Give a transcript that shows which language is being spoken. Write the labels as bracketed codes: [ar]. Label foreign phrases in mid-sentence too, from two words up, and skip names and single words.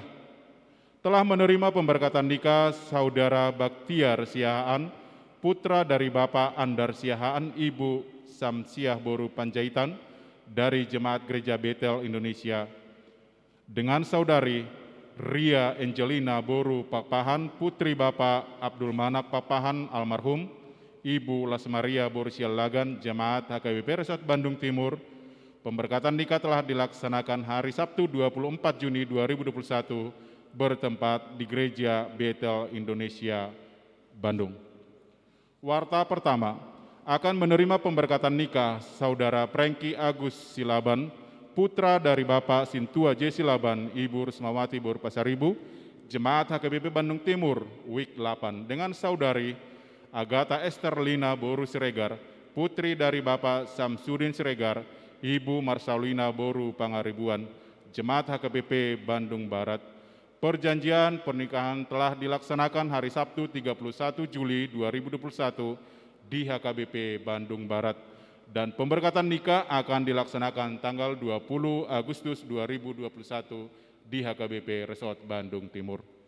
[id] Telah menerima pemberkatan nikah Saudara Baktiar Siahaan, putra dari Bapak Andar Siahaan, Ibu Samsiah Boru Panjaitan dari Jemaat Gereja Betel Indonesia, dengan Saudari Ria Angelina Boru Papahan, putri Bapak Abdul Manak Papahan almarhum, Ibu Lasmaria Boru Sialagan, Jemaat HKBP Resort Bandung Timur. Pemberkatan nikah telah dilaksanakan hari Sabtu 24 Juni 2021 bertempat di Gereja Betel Indonesia, Bandung. Warta pertama, akan menerima pemberkatan nikah Saudara Prengki Agus Silaban, putra dari Bapak Sintua J. Silaban, Ibu Rusmawati Boru Pasaribu, Jemaat HKBP Bandung Timur, Week 8, dengan Saudari Agatha Esther Lina Boru Siregar, putri dari Bapak Samsudin Siregar, Ibu Marsalina Boru Pangaribuan, Jemaat HKBP Bandung Barat. Perjanjian pernikahan telah dilaksanakan hari Sabtu 31 Juli 2021 di HKBP Bandung Barat dan pemberkatan nikah akan dilaksanakan tanggal 20 Agustus 2021 di HKBP Resort Bandung Timur.